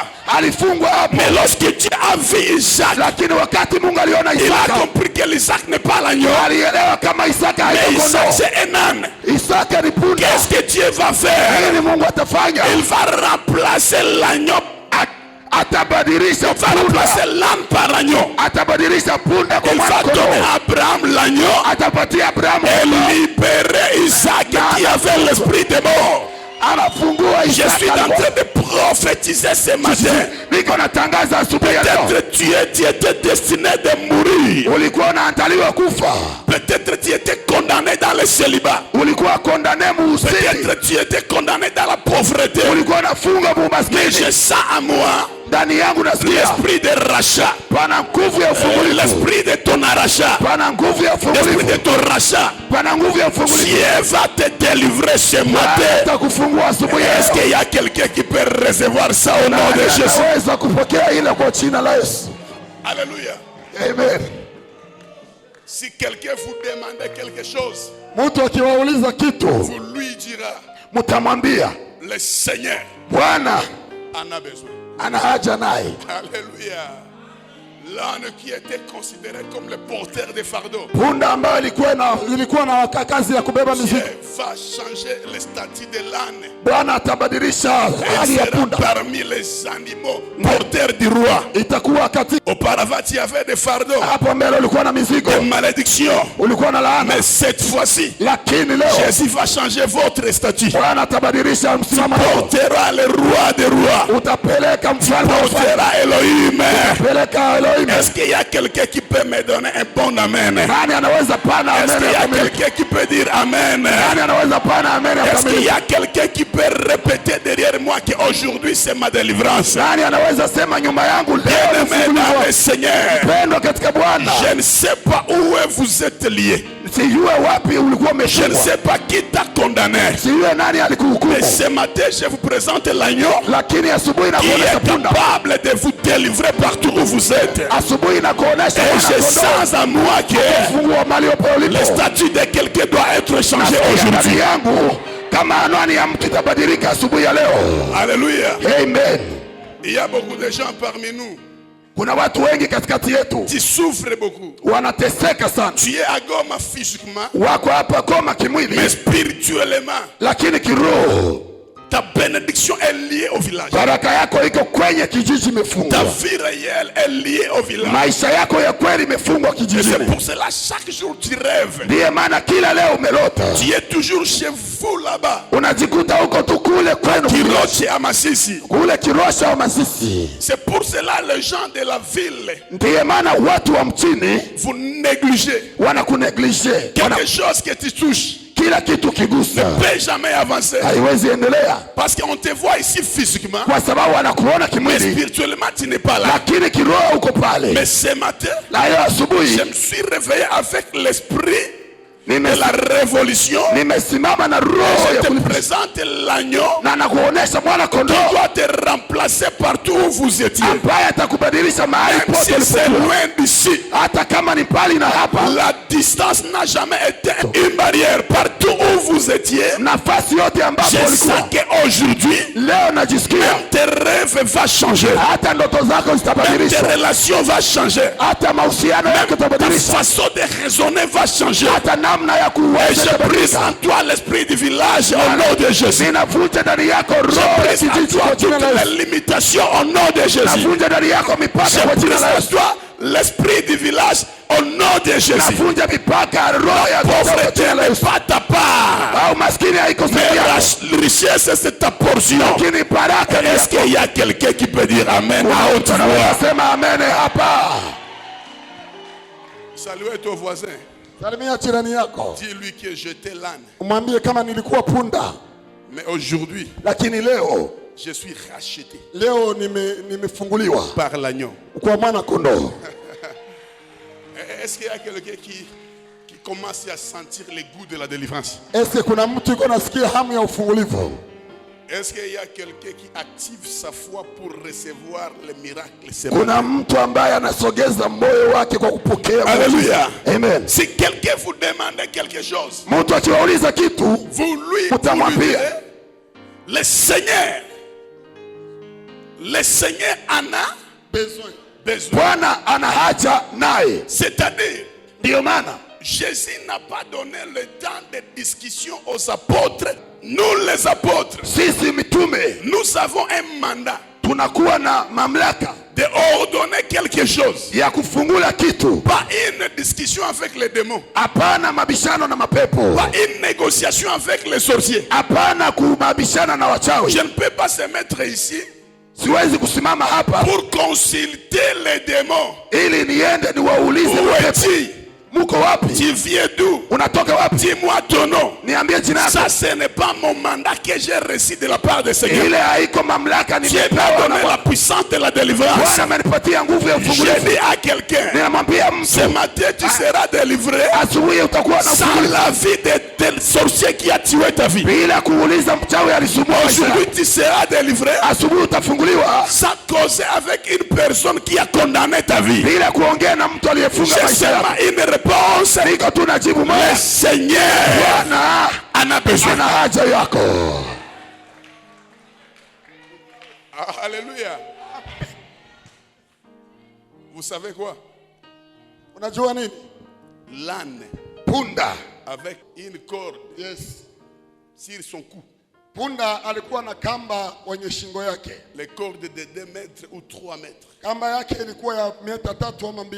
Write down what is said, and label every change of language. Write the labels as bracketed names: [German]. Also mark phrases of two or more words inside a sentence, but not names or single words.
[Swahili] alifungwa hapo. [French] Mais lorsque Dieu a vu Isaac, [Swahili] Lakini wakati Mungu aliona [French] il a [Swahili] Isaka, [French] compris que l'Isaac n'est pas l'agneau. [Swahili] alielewa kama Isaka [French] Mais [Swahili] haiko [French] Isaac [Swahili] kondoo. [French] c'est un âne. [Swahili] Isaka ni punda. [French] Qu'est-ce que Dieu va faire? [Swahili] Nini Mungu atafanya? [French] Il va remplacer l'agneau. [Swahili] Atabadilisha [French] Il va remplacer [Swahili] punda. [French] l'âne par l'agneau. [Swahili] Atabadilisha punda kwa [French] Il [Swahili] mwana [French] va donner [Swahili] kondoo. [French] à Abraham l'agneau [Swahili] Atapatia Abrahamu [French] et [Swahili] kondoo. [French] libérer Isaac qui avait l'esprit de mort. [Swahili] Anafungua [French] Je suis [Swahili] Isaka. [French] en train de prophétiser ce matin. [Swahili] Niko natangaza asubuhi ya leo. [French] Peut-être tu étais destiné de mourir. [Swahili] Ulikuwa unaandaliwa kufa. [French] Peut-être tu étais condamné dans le célibat. [Swahili] Ulikuwa kondane muusini. [French] Peut-être tu étais condamné dans la pauvreté. [Swahili] Ulikuwa nafunga [French] Mais [Swahili] muumaskini. [French] j'ai ça à moi. [Swahili] Ndani yangu nasikia [French] L'esprit de rachat. [Swahili] pana nguvu ya ufungulivu. [French] L'esprit de ton arrachat. [Swahili] Pana nguvu ya [French] L'esprit [Swahili] ufungulivu. [French] de ton rachat. [Swahili] Pana nguvu ya ufungulivu. [French] Dieu va te délivrer ce matin. [Swahili] Atakufungua asubuhi ya [French] Est-ce [Swahili] leo. [French] qu'il y a quelqu'un qui peut recevoir ça au nom de [Swahili] Nani [French] Jésus? [Swahili] anaweza kupokea ile kwa jina la Yesu? [French] Alléluia. Amen. Si quelqu'un vous demande quelque chose, [Swahili] Mtu akiwauliza kitu, [French] vous lui dira, [Swahili] mtamwambia [French] le Seigneur [Swahili] Bwana [French] en a besoin. [Swahili] ana haja naye. [French] Alléluia. L'âne qui était considéré comme le porteur des fardeaux. [Swahili] Punda ambayo ilikuwa na kazi ya kubeba [French] Dieu [Swahili] mizigo. [French] va changer le statut de l'âne. [Swahili] Bwana atabadilisha [French] Et [Swahili] hali [French] il [Swahili] ya [French] sera [Swahili] punda. [French] parmi les animaux porteurs du roi. [Swahili] Itakuwa katika [French] Auparavant, il y avait des fardeaux, [Swahili] hapo mbele ulikuwa na mizigo, [French] des malédictions. [Swahili] ulikuwa na laana, [French] Mais cette fois-ci, [Swahili] lakini leo [French] Jésus va changer votre statut. [Swahili] Bwana atabadilisha msimamo wako. [French] Portera le roi des rois. [Swahili] Utapeleka mfalme wa wafalme. [French] Portera Elohim. [Swahili] Utapeleka Elohim. [French] Est-ce qu'il y a quelqu'un qui peut me donner un bon amen? [Swahili] Nani anaweza pana [French] Est-ce [Swahili] amen [French] qu'il y [Swahili] ya [French] a [Swahili] kamili? [French] quelqu'un qui peut dire amen? [Swahili] Nani anaweza pana amen ya [French] Est-ce qu'il [Swahili] kamili? [French] y a quelqu'un qui peut répéter derrière moi qu'aujourd'hui c'est ma délivrance? [Swahili] Nani anaweza sema nyuma yangu leo [French] Bien-aimé dans le [Swahili] nifunguliwe? [French] Seigneur, [Swahili] Pendwa katika Bwana. [French] je ne sais pas où vous êtes lié. [Swahili] Sijue wapi ulikuwa [French] Je ne [Swahili] umeshikwa. [French] sais pas qui t'a condamné. [Swahili] Sijue nani alikuhukumu. [French] Mais ce matin, je vous présente l'agneau [Swahili] Lakini asubuhi [French] qui [Swahili] nakuonesha [French] est [Swahili] punda. [French] capable de vous délivrer partout où vous êtes. [Swahili] Asubuhi nakuonesha [French] Et je [Swahili] mwana-kondoo. [French] sens en moi que [Swahili] Fungua mahali hapo ulipo. [French] le statut de quelqu'un doit être changé [Swahili] Ndani [French] aujourd'hui. [Swahili] yangu kama anwani ya mtu itabadilika asubuhi ya leo. [French] Alléluia. Amen. Il y a beaucoup de gens parmi nous. [Swahili] Kuna watu wengi katikati yetu [French] Tu souffres beaucoup. [Swahili] wanateseka sana. [French] Tu es à Goma physiquement, [Swahili] Wako hapa Goma [French] mais [Swahili] kimwili, [French] spirituellement, [Swahili] lakini kiroho [French] ta bénédiction est liée au village. [Swahili] baraka yako iko kwenye kijiji [French] Ta [Swahili] imefungwa. [French] vie réelle est liée au village. [Swahili] Maisha yako ya kweli imefungwa [French] Et c'est [Swahili] kijijini. [French] pour cela chaque jour tu rêves. [Swahili] Ndiye maana kila leo umelota, [French] Tu es toujours chez vous là-bas. [Swahili] unajikuta huko tu kule kwenu [French] Kiroche à Masisi. [Swahili] kule Kirosha au Masisi. [French] C'est pour cela les gens de la ville, [Swahili] Ndiye maana watu wa mchini [French] vous négligez [Swahili] wanakuneglige, [French] quelque chose que tu touches. [Swahili] kila kitu kigusa [French] Ne peut jamais avancer. [Swahili] haiwezi endelea, [French] Parce qu'on te voit ici physiquement, [Swahili] kwa sababu wanakuona [French] mais [Swahili] kimwili, [French] spirituellement tu n'es pas là. [Swahili] lakini kiroho uko pale. [French] Mais ce matin, [Swahili] Na leo asubuhi [French] je me suis réveillé avec l'esprit de [Swahili] nime- [French] la révolution. [Swahili] nimesimama na roho [French] Je [Swahili] ya [French] te [Swahili] kulipa [French] présente l'agneau [Swahili] na nakuonesha mwana [French] qui [Swahili] kondoo [French] doit te remplacer partout où vous étiez. [Swahili] ambaye atakubadilisha mahali [French] Même [Swahili] pote [French] si c'est [Swahili] ulipokuwa, [French] loin d'ici, [Swahili] hata kama ni mbali na hapa. [French] la distance n'a jamais été une barrière. Partout où vous étiez, [Swahili] Nafasi yote ambapo [French] je [Swahili] ulikuwa, [French] sens qu'aujourd'hui, [Swahili] leo najisikia [French] même tes rêves vont changer. [Swahili] hata ndoto zako [French] Même tes [Swahili] zitabadilishwa, [French] relations vont changer. [Swahili] hata mahusiano yako [French] Ta [Swahili] yatabadilishwa, [French] façon de raisonner va changer. [Swahili] hata namna ya [French] Et [Swahili] kuweza [French] je brise [Swahili] itabadilika. [French] en toi l'esprit du village au nom de Jésus. [Swahili] Ninavunja ndani yako [French] Je [Swahili] roho ya [French] brise en [Swahili] kijiji [French] toi [Swahili] kwa jina [French] toutes [Swahili] la Yesu. [French] les limitations au nom de Jésus. [Swahili] Navunja ndani yako mipaka [French] Je [Swahili] kwa jina [French] brise [Swahili] la [French] en [Swahili] Yesu. [French] toi l'esprit du village au nom de Jésus. [Swahili] Navunja mipaka roho ya kwa [French] Pauvreté [Swahili] jina la [French] n'est [Swahili] Yesu. [French] pas ta part. Au [Swahili] maskini haiko [French] Mais [Swahili] sehemu yako, [French] la richesse c'est ta portion. [Swahili] lakini baraka ni [French] Est-ce [Swahili] yako. [French] qu'il y a quelqu'un qui peut dire Amen à haute [Swahili] Tunaweza [French] voix? [Swahili] sema amen hapa. [French] Saluez ton voisin. [Swahili] Salimia jirani yako, [French] Dis-lui que j'étais l'âne. [Swahili] umwambie kama nilikuwa punda, [French] Mais aujourd'hui, [Swahili] lakini leo [French] je suis racheté [Swahili] nimefunguliwa [French] par l'agneau. [Swahili] kwa mwana kondoo. [French] Est-ce qu'il y a quelqu'un qui commence à sentir les goûts de la délivrance? [Swahili] Ese kuna mtu iko nasikia hamu ya ufungulivu? [French] Est-ce qu'il y a quelqu'un qui active sa foi pour recevoir les miracles? ce [Swahili] Kuna [French] matin? [Swahili] mtu ambaye anasogeza moyo wake kwa kupokea. [French] Alléluia. Amen. Si quelqu'un vous demande quelque chose, [Swahili] Mtu akiwauliza kitu, [French] vous lui [Swahili] utamwambia [French] direz, le Seigneur en a Besoin. besoin. [Swahili] Bwana ana haja naye. [French] C'est-à-dire, [Swahili] Ndiyo maana [French] Jésus n'a pas donné le temps de discussion aux apôtres. Nous les apôtres, [Swahili] sisi mitume [French] nous avons un mandat [Swahili] tunakuwa na mamlaka [French] de ordonner quelque chose. [Swahili] ya kufungula kitu, [French] Pas une discussion avec les démons. [Swahili] hapana mabishano na mapepo, [French] Pas une négociation avec les sorciers. [Swahili] hapana kumabishana na wachawi. [French] Je ne peux pas se mettre ici [Swahili] Siwezi kusimama hapa [French] pour consulter les démons. [Swahili] ili niende niwaulize [French] Où [Swahili] mapepo, [French] es-tu? [Swahili] muko wapi? [French] Tu viens d'où? [Swahili] Unatoka wapi? [French] Dis-moi ton nom. [Swahili] Niambie jina yako. [French] Ça, ce n'est pas mon mandat que j'ai reçu de la part de Seigneur. [Swahili] Ile haiko mamlaka [French] Dieu m'a [Swahili] nimepewa na [French] donné la [Swahili] Bwana. [French] puissance de la délivrance. [Swahili] Bwana amenipatia nguvu ya [French] Je [Swahili] ufungulivu. [French] dis à quelqu'un, [Swahili] Ninamwambia [French] ce [Swahili] mtu, [French] matin tu seras délivré [Swahili] asubuhi utakuwa na [French] sans [Swahili] ufungulivu [French] la vie de tel sorcier qui a tué ta vie. [Swahili] bila kuuliza mchawi alisumbua maisha [French] Aujourd'hui [Swahili] yako. [French] tu seras délivré [Swahili] Asubuhi utafunguliwa [French] sans causer avec une personne qui a condamné ta vie. [Swahili] bila kuongea na mtu aliyefunga [French] J'ai [Swahili] maisha [French] seulement [Swahili] yako. [French] une réponse. [Swahili] Niko tu najibu [French] Le [Swahili] moja, [French] Seigneur [Swahili] Bwana [French] en a besoin. [Swahili] ana haja yako. [French] Alléluia. Vous savez quoi? [Swahili] Unajua nini? [French] L'âne [Swahili] Punda [French] avec une corde Yes. sur son cou. [Swahili] Punda alikuwa na kamba kwenye shingo yake. [French] Les cordes de 2 mètres ou 3 mètres. [Swahili] Kamba yake ilikuwa ya mita 3 ama 2.